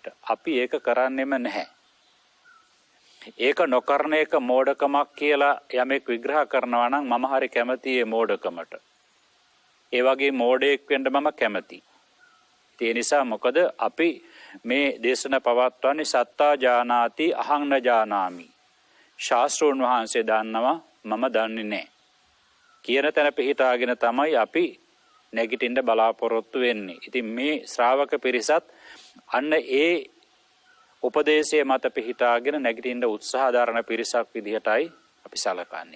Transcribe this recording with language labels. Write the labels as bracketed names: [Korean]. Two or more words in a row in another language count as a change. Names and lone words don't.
[Sinhala] අපි ඒක කරන්නෙම නැහැ. ඒක නොකරන එක මෝඩකමක් කියලා යමෙක් විග්‍රහ කරනවා නම් මම හරි කැමතියි ඒ මෝඩකමට. ඒ වගේ මෝඩයෙක් වෙන්න මම කැමතියි. ඒ නිසා මොකද අපි මේ දේශන පවත්වන්නේ [Pali] සත්තා ජානාති අහං න ජානාමි. [Sinhala] ශාස්ත්‍රෝන් වහන්සේ දන්නවා මම දන්නේ නැහැ. කියන තැන පිහිටාගෙන තමයි අපි නැගිටින්න බලාපොරොත්තු වෙන්නේ. ඉතින් මේ ශ්‍රාවක පිරිසත් අන්න ඒ උපදේශයේ මත පිහිටාගෙන නැගිටින්න උත්සාහ දරන පිරිසක් විදිහටයි අපි සලකන්නේ.